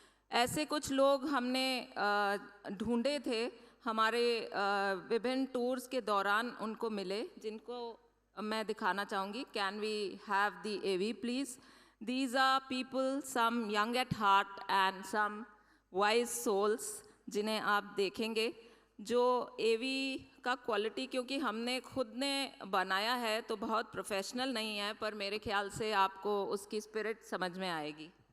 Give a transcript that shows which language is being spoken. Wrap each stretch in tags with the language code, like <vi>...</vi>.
<hi>ऐसे कुछ लोग हमने ढूंढे थे, हमारे विभिन्न टूर्स के दौरान उनको मिले, जिनको मैं दिखाना चाहूँगी।</hi> <en>Can we have the AV please? These are people, some young at heart and some wise souls,</en> <hi>जिन्हें आप देखेंगे। जो AV का क्वालिटी, क्योंकि हमने खुद ने बनाया है तो बहुत प्रोफेशनल नहीं है, पर मेरे ख्याल से आपको उसकी स्पिरिट समझ में आएगी।</hi>